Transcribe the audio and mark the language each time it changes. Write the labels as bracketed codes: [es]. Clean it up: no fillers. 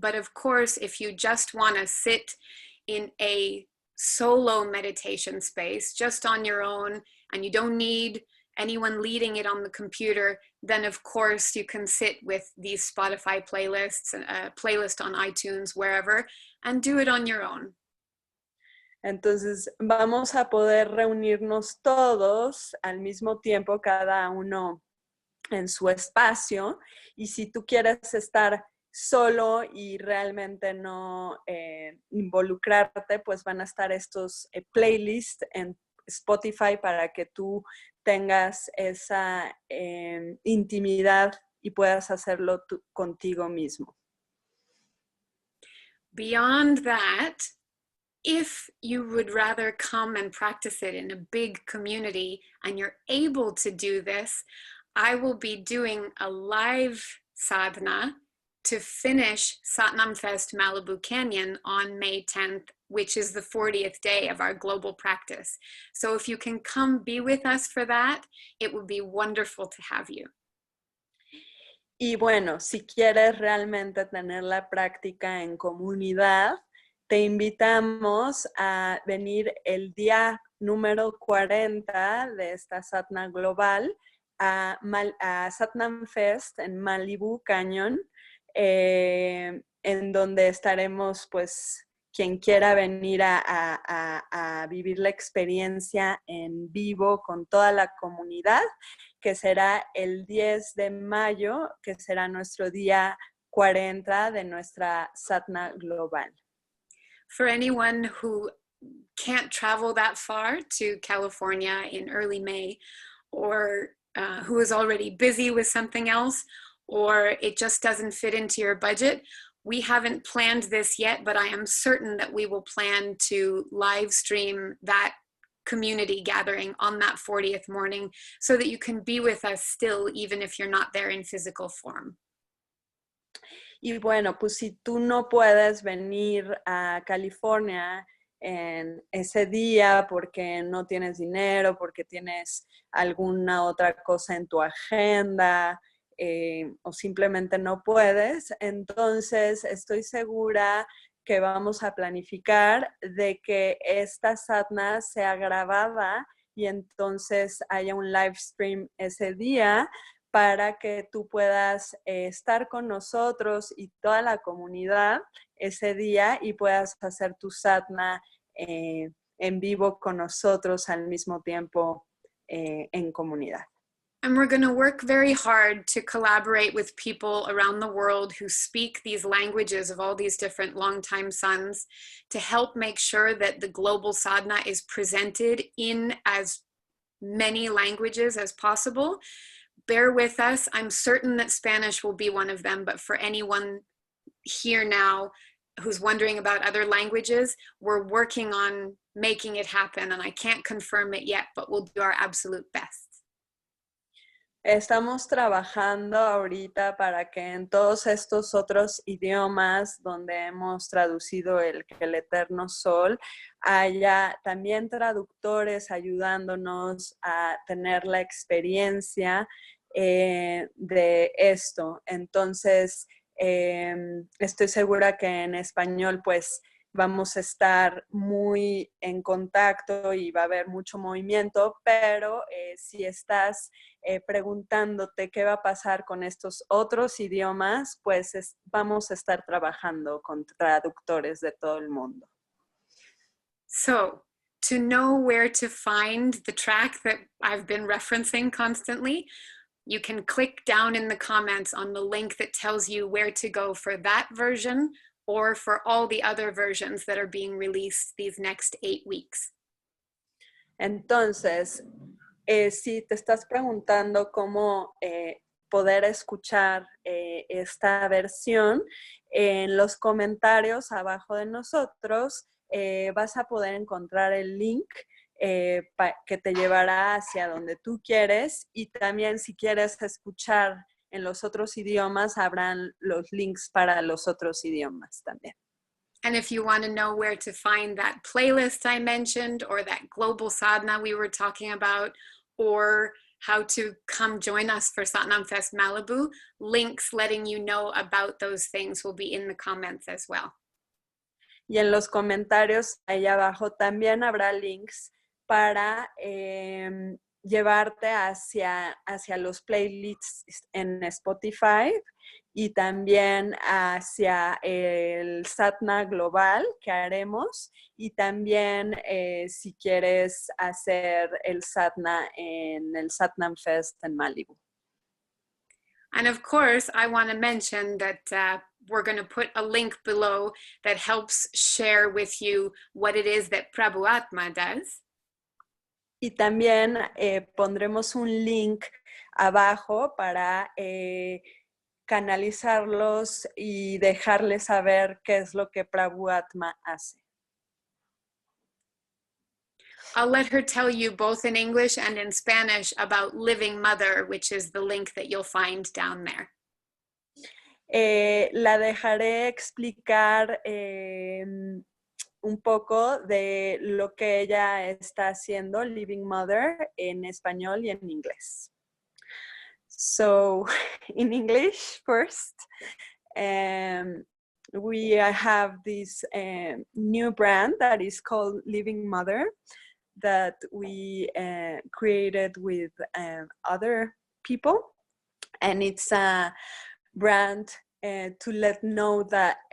[en] But of course, if you just want to sit in a solo meditation space, just on your own, and you don't need anyone leading it on the computer, then of course you can sit with these Spotify playlists, a playlist on iTunes, wherever, and do it on your own. [es] Entonces vamos a poder reunirnos todos al mismo tiempo, cada uno en su espacio, y si tú quieres estar solo y realmente no involucrarte, pues van a estar estos playlists en Spotify para que tú tengas esa intimidad y puedas hacerlo contigo mismo. [en] Beyond that, if you would rather come and practice it in a big community and you're able to do this, I will be doing a live sadhana to finish Satnam Fest Malibu Canyon on May 10th, which is the 40th day of our global practice. So if you can come be with us for that, it would be wonderful to have you. [es] Y bueno, si quieres realmente tener la práctica en comunidad, te invitamos a venir el día número 40 de esta Satna Global a Satnam Fest en Malibu Canyon, en donde estaremos pues quien quiera venir a vivir la experiencia en vivo con toda la comunidad, que será el 10 de mayo, que será nuestro día 40 de nuestra sadhana global. [en] For anyone who can't travel that far to California in early May, or who is already busy with something else, or it just doesn't fit into your budget, we haven't planned this yet, but I am certain that we will plan to live stream that community gathering on that 40th morning so that you can be with us still, even if you're not there in physical form. [es] Y bueno, pues si tú no puedes venir a California en ese día porque no tienes dinero, porque tienes alguna otra cosa en tu agenda, o simplemente no puedes, entonces estoy segura que vamos a planificar de que esta sadhana sea grabada y entonces haya un live stream ese día para que tú puedas estar con nosotros y toda la comunidad ese día y puedas hacer tu sadhana en vivo con nosotros al mismo tiempo en comunidad. [en] And we're going to work very hard to collaborate with people around the world who speak these languages of all these different longtime sons to help make sure that the global sadhana is presented in as many languages as possible. Bear with us. I'm certain that Spanish will be one of them, but for anyone here now who's wondering about other languages, we're working on making it happen, and I can't confirm it yet, but we'll do our absolute best. [es] Estamos trabajando ahorita para que en todos estos otros idiomas donde hemos traducido el Eterno Sol haya también traductores ayudándonos a tener la experiencia de esto. Entonces, estoy segura que en español pues vamos a estar muy en contacto y va a haber mucho movimiento, pero si estás preguntándote qué va a pasar con estos otros idiomas, pues vamos a estar trabajando con traductores de todo el mundo. [en] So, to know where to find the track that I've been referencing constantly, you can click down in the comments on the link that tells you where to go for that version or for all the other versions that are being released these next 8 weeks. [es] Entonces, si te estás preguntando cómo poder escuchar esta versión, en los comentarios abajo de nosotros vas a poder encontrar el link que te llevará hacia donde tú quieres, y también si quieres escuchar en los otros idiomas, habrán los links para los otros idiomas también. [en] And if you want to know where to find that playlist I mentioned, or that global sadhana we were talking about, or how to come join us for Satnam Fest Malibu, links letting you know about those things will be in the comments as well. [es] Y en los comentarios ahí abajo también habrá links para llevarte hacia los playlists en Spotify y también hacia el Sadhana Global que haremos, y también si quieres hacer el Sadhana en el Satnam Fest en Malibu. [en] And of course, I want to mention that we're going to put a link below that helps share with you what it is that Prabhu Atma does. [es] Y también pondremos un link abajo para canalizarlos y dejarles saber qué es lo que Prabhu Atma hace. [en] I'll let her tell you both in English and in Spanish about Living Mother, which is the link that you'll find down there. [es] La dejaré explicar un poco de lo que ella está haciendo, Living Mother, en español y en inglés. [en] So, in English first, we have this new brand that is called Living Mother that we created with other people, and it's a brand to let know that